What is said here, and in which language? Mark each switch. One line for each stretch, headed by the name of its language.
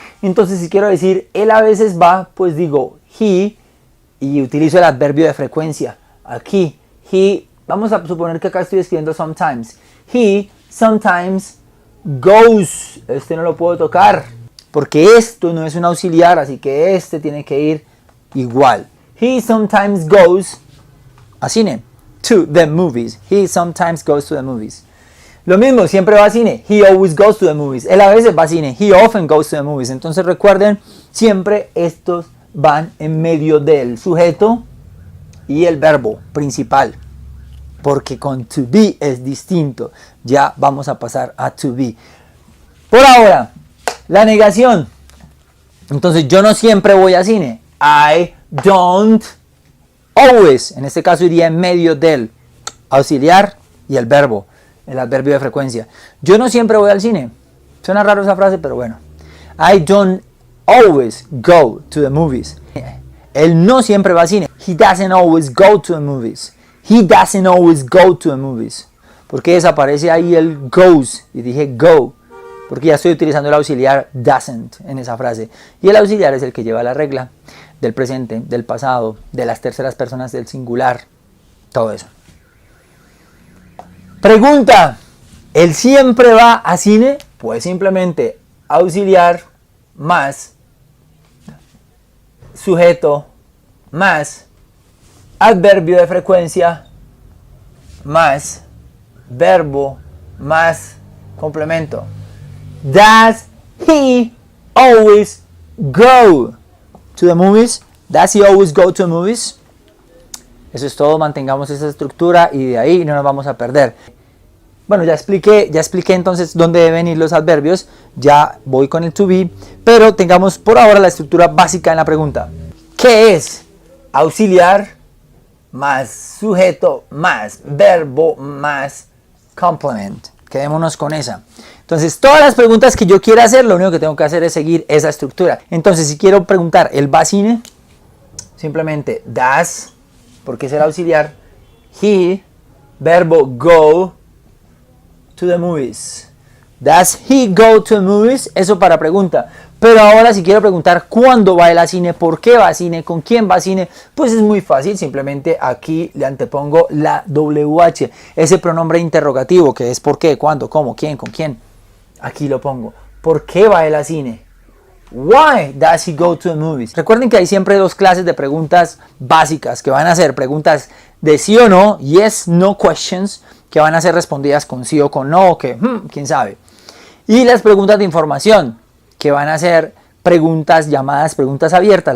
Spanish: Entonces si quiero decir él a veces va, pues digo he y utilizo el adverbio de frecuencia. Aquí, he, vamos a suponer que acá estoy escribiendo sometimes.
English: He sometimes goes.
Spanish: Este no lo puedo tocar porque esto no es un auxiliar, así que este tiene que ir igual.
English: He sometimes goes a cine. To the movies. He sometimes goes to the movies.
Spanish: Lo mismo, siempre va a cine.
English: He always goes to the movies.
Spanish: Él a veces va a cine.
English: He often goes to the movies.
Spanish: Entonces recuerden, siempre estos van en medio del sujeto y el verbo principal. Porque con to be es distinto. Ya vamos a pasar a to be. Por ahora, la negación. Entonces yo no siempre voy a cine.
English: I don't always.
Spanish: En este caso iría en medio del auxiliar y el verbo. El adverbio de frecuencia. Yo no siempre voy al cine. Suena raro esa frase, pero bueno.
English: I don't always go to the movies.
Spanish: Él no siempre va al cine.
English: He doesn't always go to the movies. He doesn't always go to the movies.
Spanish: ¿Por qué desaparece ahí el goes? Y dije go. Porque ya estoy utilizando el auxiliar doesn't en esa frase. Y el auxiliar es el que lleva la regla del presente, del pasado, de las terceras personas del singular. Todo eso. Pregunta, ¿él siempre va a cine? Pues simplemente auxiliar más sujeto más adverbio de frecuencia más verbo más complemento.
English: Does he always go to the movies? Does he always go to the movies?
Spanish: Eso es todo, mantengamos esa estructura y de ahí no nos vamos a perder. Bueno, ya expliqué entonces dónde deben ir los adverbios, ya voy con el to be, pero tengamos por ahora la estructura básica en la pregunta. ¿Qué es? Auxiliar más sujeto más verbo más complement. Quedémonos con esa. Entonces, todas las preguntas que yo quiera hacer, lo único que tengo que hacer es seguir esa estructura. Entonces, si quiero preguntar, ¿él va a cine? Simplemente does, porque es el auxiliar.
English: He, verbo go to the movies. Does he go to the movies?
Spanish: Eso para pregunta. Pero ahora si quiero preguntar cuándo va él a cine, por qué va a cine, con quién va a cine, pues es muy fácil. Simplemente aquí le antepongo la WH, ese pronombre interrogativo que es por qué, cuándo, cómo, quién, con quién. Aquí lo pongo. ¿Por qué va él a cine?
English: Why does he go to the movies?
Spanish: Recuerden que hay siempre dos clases de preguntas básicas que van a ser preguntas de sí o no,
English: yes, no questions,
Spanish: que van a ser respondidas con sí o con no, o que quién sabe. Y las preguntas de información, que van a ser preguntas llamadas preguntas abiertas.